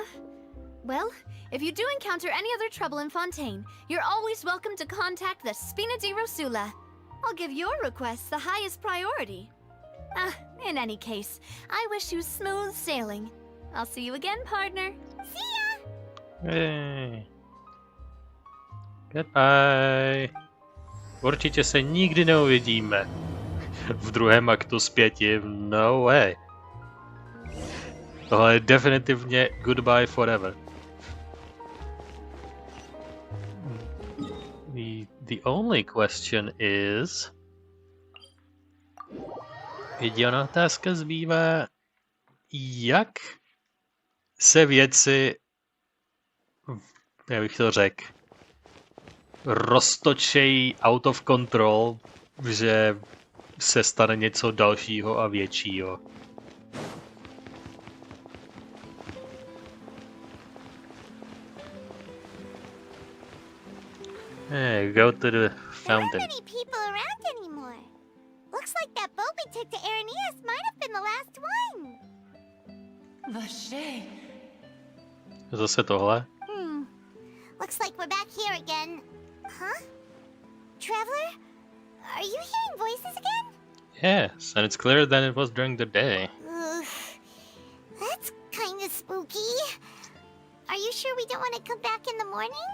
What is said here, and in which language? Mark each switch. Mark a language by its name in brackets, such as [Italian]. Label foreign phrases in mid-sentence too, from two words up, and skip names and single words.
[English] Well, if you do encounter any other trouble in Fontaine, you're always welcome to contact the Spina di Rosula. I'll give your requests the highest priority. In any case, I wish you smooth sailing. I'll see you again, partner. See ya! Hey. Goodbye. [Czech] Určitě se nikdy neuvidíme. V druhém aktu z 5, [English] no way. [Czech] Tohle je definitivně [English] goodbye forever. The only question is... [Czech] Jediná otázka zbývá, jak se věci, jak bych to řekl, roztočejí [English] out of control, [Czech] že se stane něco dalšího a většího. [English] Hey, go to the fountain. There aren't many people around anymore. Looks like that boat we took to Araneas might have been the last one. [Czech] Vaše. Zase tohle. [English] Looks like we're back here again. Huh? Traveler? Are you hearing voices again? Yes, and it's clearer than it was during the day. Ugh. That's kind of spooky. Are you sure we don't want to come back in the morning?